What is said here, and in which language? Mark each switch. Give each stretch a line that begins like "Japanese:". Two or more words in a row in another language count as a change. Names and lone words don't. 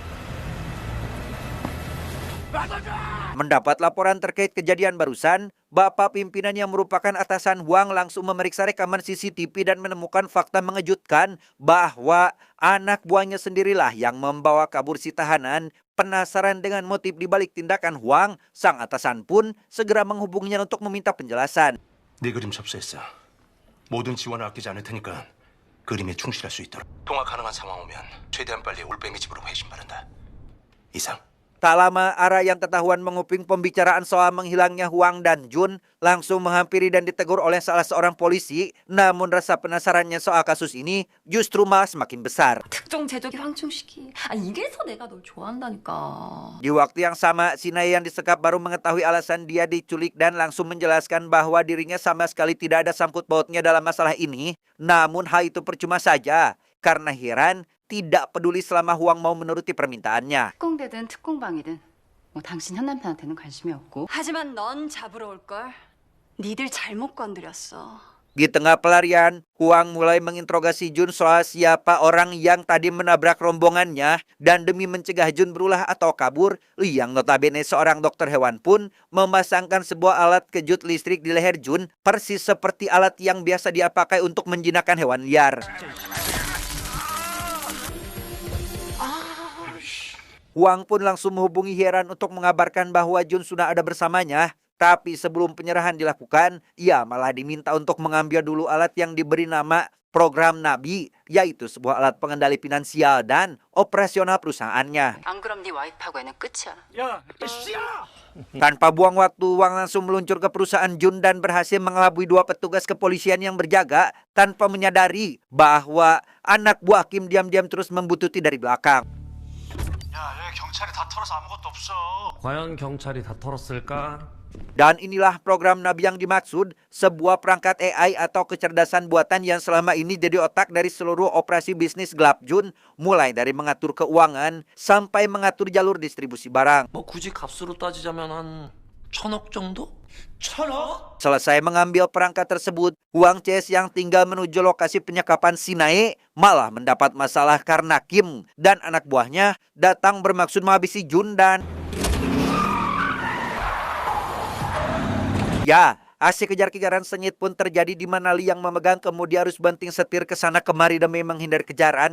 Indonesian: Mendapat laporan terkait kejadian barusan, Bapak pimpinan yang merupakan atasan Hwang langsung memeriksa rekaman CCTV dan menemukan fakta mengejutkan bahwa anak buahnya sendirilah yang membawa kabur si tahanan. Penasaran dengan motif dibalik tindakan Hwang, sang atasan pun segera menghubunginya untuk meminta penjelasan.
Korean: 네 그림 접수했어. 모든 지원을 아끼지 않을 테니까 그림에 충실할 수 있도록. 통화 가능한 상황 오면 최대한 빨리 올빼미 집으로 회신 바란다. 이상.
Indonesian: Tak lama, Ara yang ketahuan menguping pembicaraan soal menghilangnya Hwang dan Jun langsung menghampiri dan ditegur oleh salah seorang polisi. Namun rasa penasarannya soal kasus ini justru malah semakin besar.
Korean: 특정 제적의 황충시키. 이래서 내가 널 좋아한다니까.
Indonesian: Di waktu yang sama, Sinae yang disekap baru mengetahui alasan dia diculik dan langsung menjelaskan bahwa dirinya sama sekali tidak ada sangkut pautnya dalam masalah ini. Namun hal itu percuma saja karena Hyeran tidak peduli selama Hwang mau menuruti permintaannya.
Korean: 특공대든 특공방이든 뭐 당신 현 남편한테는 관심이 없고. 하지만 넌 잡으러 올걸. 니들 잘못 건드렸어.
Indonesian: Di tengah pelarian, Hwang mulai menginterogasi Jun soal siapa orang yang tadi menabrak rombongannya. Dan demi mencegah Jun berulah atau kabur, Lee yang notabene seorang dokter hewan pun memasangkan sebuah alat kejut listrik di leher Jun, persis seperti alat yang biasa dia pakai untuk menjinakkan hewan liar. Hwang pun langsung menghubungi Hyeran untuk mengabarkan bahwa Jun sudah ada bersamanya. Tapi sebelum penyerahan dilakukan, ia malah diminta untuk mengambil dulu alat yang diberi nama Program Nabi, yaitu sebuah alat pengendali finansial dan operasional perusahaannya.
Korean: 안 그럼 네 와이프하고는 끝이야. 야, 씨야!
Indonesian: Tanpa buang waktu, Hwang langsung meluncur ke perusahaan Jun dan berhasil mengelabui dua petugas kepolisian yang berjaga tanpa menyadari bahwa anak buah Kim diam-diam terus membuntuti dari belakang.
Korean: 야, 여기 경찰이 다 털어서 아무것도 없어. 과연 경찰이 다 털었을까?
Indonesian: Dan inilah program Nabi yang dimaksud, sebuah perangkat AI atau kecerdasan buatan yang selama ini jadi otak dari seluruh operasi bisnis gelap Jun, mulai dari mengatur keuangan sampai mengatur jalur distribusi barang.
Korean: 뭐 굳이 값으로 따지자면 한 1,000억 정도? 1,000억?
Indonesian: Selesai mengambil perangkat tersebut, Hwang Ches yang tinggal menuju lokasi penyekapan Sinae malah mendapat masalah karena Kim dan anak buahnya datang bermaksud menghabisi Jun dan... Ya, aksi kejar-kejaran sengit pun terjadi di mana Lee yang memegang kemudi harus banting setir ke sana kemari demi menghindar kejaran.